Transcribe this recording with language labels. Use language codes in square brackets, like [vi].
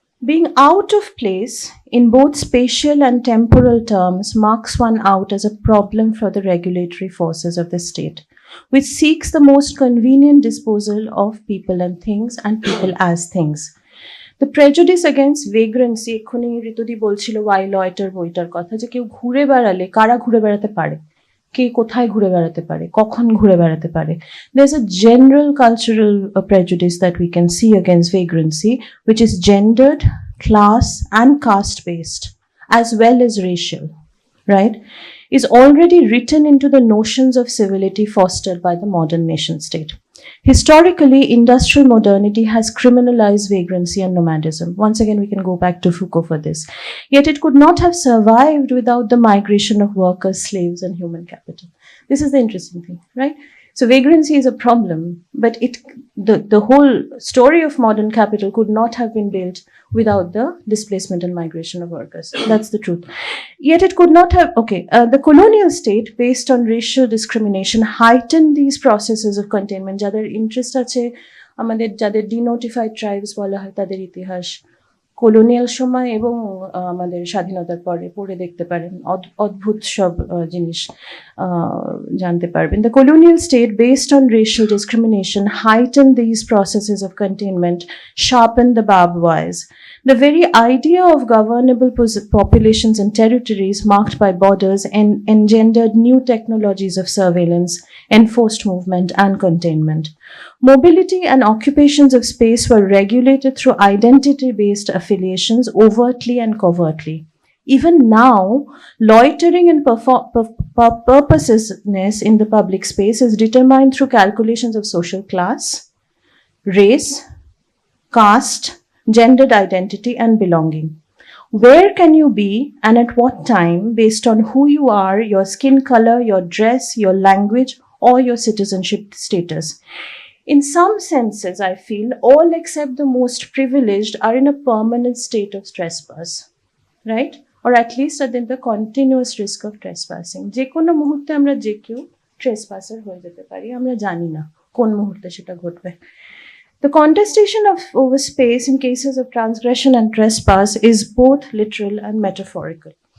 [en] Being out of place in both spatial and temporal terms marks one out as a problem for the regulatory forces of the state, which seeks the most convenient disposal of people and things and people as things. The prejudice against vagrancy, [bn] এক্ষুনি ঋতুদি বলছিল Y লয়টার বইটার কথা, যে কেউ ঘুরে বেড়ালে কারা ঘুরে বেড়াতে পারে, কে কোথায় ঘুরে বেড়াতে পারে, কখন ঘুরে বেড়াতে পারে. [en] There's a general cultural prejudice that we can see against vagrancy, which is gendered, class and caste based, as well as racial, right, is already written into the notions of civility fostered by the modern nation state. Historically, industrial modernity has criminalized vagrancy and nomadism. Once again, we can go back to Foucault for this. Yet it could not have survived without the migration of workers, slaves, and human capital. This is the interesting thing, right? So vagrancy is a problem, but the whole story of modern capital could not have been built without the displacement and migration of workers. That's the truth. Yet it could not have, the colonial state, based on racial discrimination, heightened these processes of containment. [bn] যাদের interest আছে, আমাদের যাদের ডিনোটিফাইড tribes বলা হয় তাদের ইতিহাস colonial সময় এবং আমাদের স্বাধীনতার পরে পড়ে দেখতে পারেন, অদ্ভুত সব জিনিস জানতে পারবেন. [en] The colonial state, based on racial discrimination, heightened these processes of containment, sharpened the barbed wires. The very idea of governable populations and territories marked by borders engendered new technologies of surveillance, enforced movement, and containment. Mobility and occupations of space were regulated through identity-based affiliations, overtly and covertly. Even now, loitering and purposelessness in the public space is determined through calculations of social class, race, caste, gendered identity, and belonging. Where can you be and at what time based on who you are, your skin color, your dress, your language, or your citizenship status. In some senses, I feel all except the most privileged are in a permanent state of trespass, right? Or at least are in the continuous risk of trespassing. [bn] যে কোনো মুহূর্তে আমরা যে কেউ ট্রেসপাসার হয়ে যেতে পারি, আমরা জানি না কোন মুহূর্তে সেটা ঘটবে. [en] The contestation over space in cases of transgression and trespass is both literal and metaphorical.